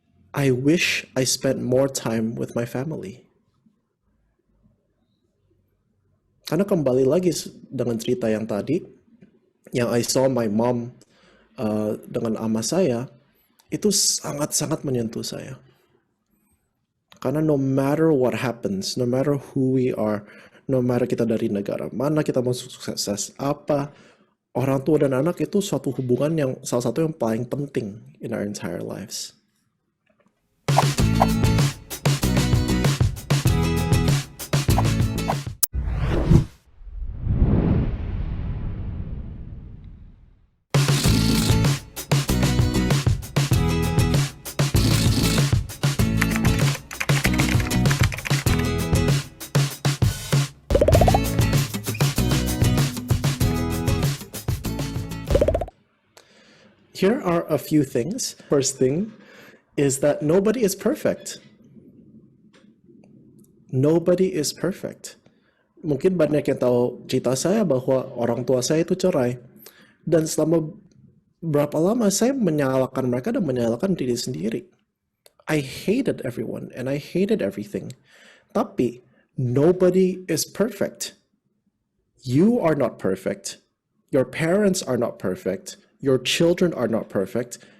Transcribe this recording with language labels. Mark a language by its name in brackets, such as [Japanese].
[English] I wish I spent more time with my family. [Indonesian] Karena kembali lagi dengan cerita yang tadi, yang [English] I saw my mom [Indonesian] dengan ama saya, itu sangat-sangat menyentuh saya. Karena [English] no matter what happens, no matter [Indonesian] who we are, no matter kita dari negara mana, kita mau sukses apa, orang tua dan anak itu suatu hubungan yang salah satu yang paling penting [English] in our entire lives. Here are a few things. First thing is that nobody is perfect. Nobody is perfect. [Indonesian] Mungkin banyak yang tahu cerita saya bahwa orang tua saya itu cerai. Dan selama berapa lama saya menyalahkan mereka dan menyalahkan diri sendiri. [English] I hated everyone and I hated everything. [Indonesian] Tapi [English] nobody is perfect. You are not perfect. Your parents are not perfect. Your children are not perfect.